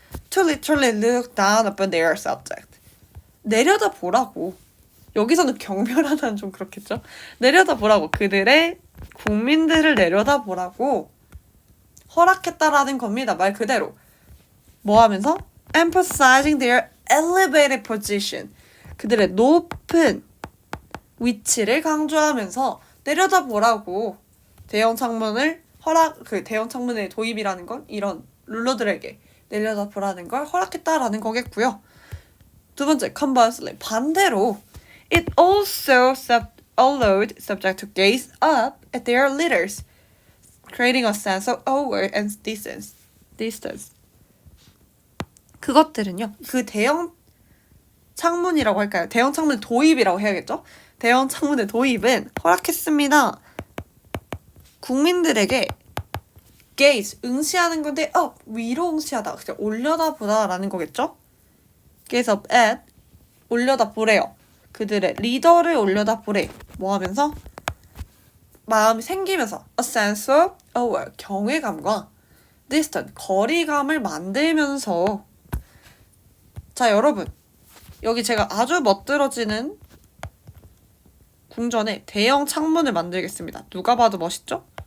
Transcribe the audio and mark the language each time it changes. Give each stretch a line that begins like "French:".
English: To literally look down upon their subject.
Korean: 내려다 보라고. 여기서는 경멸하다는 좀 그렇겠죠? 내려다 보라고. 그들의 국민들을 내려다 보라고 허락했다라는 겁니다. 말 그대로. 뭐 하면서?
English: Emphasizing their elevated position.
Korean: 그들의 높은 위치를 강조하면서 내려다 보라고 대형 창문을 대형 창문의 도입이라는 건 이런 룰러들에게 내려다 보라는 걸 허락했다라는 거겠고요. 두 번째,
English: conversely,
Korean: 반대로
English: it also allowed subjects to gaze up at their leaders, creating a sense of awe and distance.
Korean: 그것들은요, 그 대형 창문이라고 할까요? 대형 창문의 도입이라고 해야겠죠? 대형 창문의 도입은 허락했습니다. 국민들에게 gaze, 응시하는 건데 위로 응시하다, 그냥 올려다보다 라는 거겠죠?
English: gaze up at,
Korean: 올려다보래요. 그들의 리더를 올려다보래. 뭐 하면서? 마음이 생기면서
English: a sense of awe,
Korean: 경외감과 distance, 거리감을 만들면서. 자, 여러분, 여기 제가 아주 멋들어지는 궁전에 대형 창문을 만들겠습니다. 누가 봐도 멋있죠?